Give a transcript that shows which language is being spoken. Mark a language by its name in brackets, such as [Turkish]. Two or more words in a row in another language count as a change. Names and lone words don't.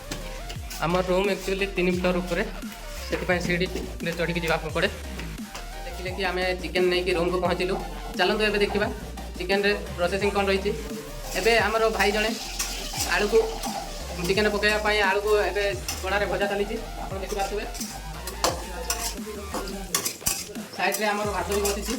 [Odia] ଆମ ରୁମ୍ ଏକ୍ଚୁଆଲି 3 ଫ୍ଲୋର ଉପରୁ ସିଢ଼ି ଚଢ଼ି ଯିବାକୁ ପଡ଼େ। ଦେଖିଲେ କି ଆମେ ଚିକେନ୍ ନେଇକି ରୁମ୍କୁ ପହଞ୍ଚିଲୁ। ଚାଲନ୍ତୁ ଏବେ ଦେଖିବା ଚିକେନ୍ରେ ପ୍ରୋସେସିଂ କ'ଣ ରହିଛି। ଏବେ ଆମର ଭାଇ ଜଣେ ଆଳୁକୁ ଚିକେନ୍ରେ ପକାଇବା ପାଇଁ ଆଳୁକୁ ଏବେ କଡ଼ାରେ ଭଜା ଚାଲିଛି, ଆପଣ ଦେଖିପାରୁଥିବେ। ସାଇଡ଼୍ରେ ଆମର ଭାତ ବି ବସିଛି।